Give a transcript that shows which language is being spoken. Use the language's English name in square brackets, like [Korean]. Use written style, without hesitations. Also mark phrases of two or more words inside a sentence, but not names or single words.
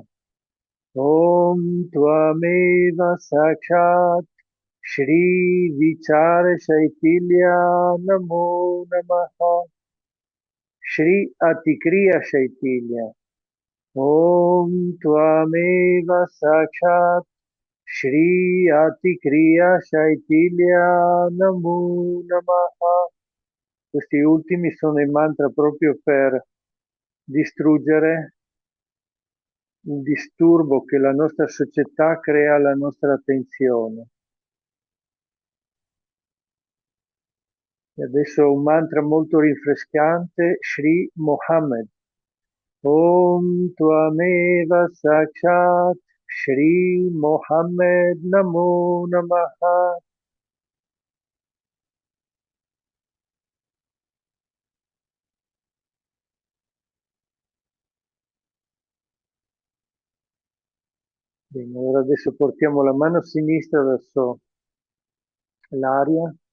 [Sanskrit] Om Tvameva Sakshat Shri Vichare Shaitilia Namo Namaha. Shri Atikriya Shaitilia. Om Tvameva Sakshat Shri Atikriya Shaitilia Namo Namaha. [Italian] Questi ultimi sono i mantra proprio per distruggere il disturbo che la nostra società crea alla nostra attenzione. E adesso un mantra molto rinfrescante, [Sanskrit] Shri Mohammed. Om Tvameva Sakshat Shri Mohammed Namo Namaha. [Italian] Bene, ora adesso portiamo la mano sinistra verso l'aria.